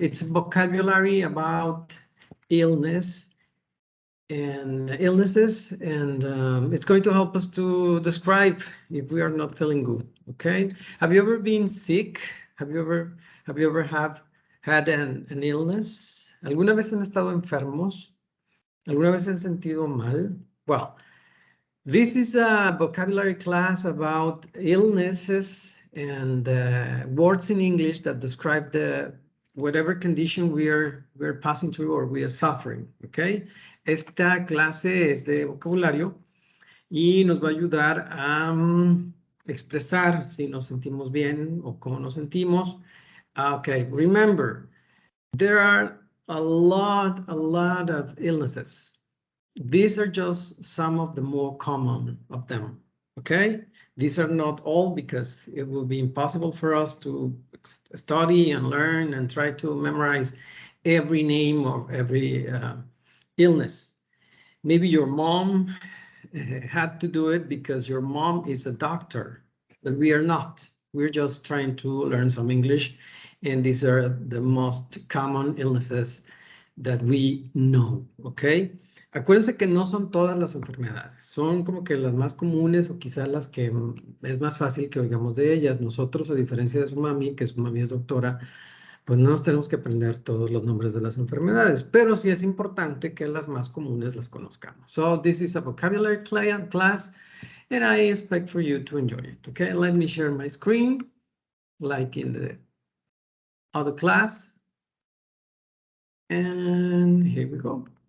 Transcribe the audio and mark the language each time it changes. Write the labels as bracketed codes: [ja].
[en] It's vocabulary about illness and illnesses, and it's going to help us to describe if we are not feeling good. Okay, have you ever been sick? Have you ever had an illness? [es] ¿Alguna vez han estado enfermos? ¿Alguna vez han sentido mal? [en] Well, this is a vocabulary class about illnesses and words in English that describe the whatever condition we're passing through or we are suffering. Okay. [es] Esta clase es de vocabulario y nos va a ayudar a expresar si nos sentimos bien o cómo nos sentimos. [en] Okay, remember, there are a lot of illnesses. These are just some of the more common of them, okay? These are not all because it will be impossible for us to study and learn and try to memorize every name of every illness. Maybe your mom had to do it because your mom is a doctor, but we are not. We're just trying to learn some English, and these are the most common illnesses that we know, okay? [es] Acuérdense que no son todas las enfermedades, son como que las más comunes o quizás las que es más fácil que oigamos de ellas. Nosotros, a diferencia de su mami, que su mami es doctora, pues no nos tenemos que aprender todos los nombres de las enfermedades, pero sí es importante que las más comunes las conozcamos. [en] So this is a vocabulary class, and I expect for you to enjoy it. Okay, let me share my screen, like in the other class. And here we go.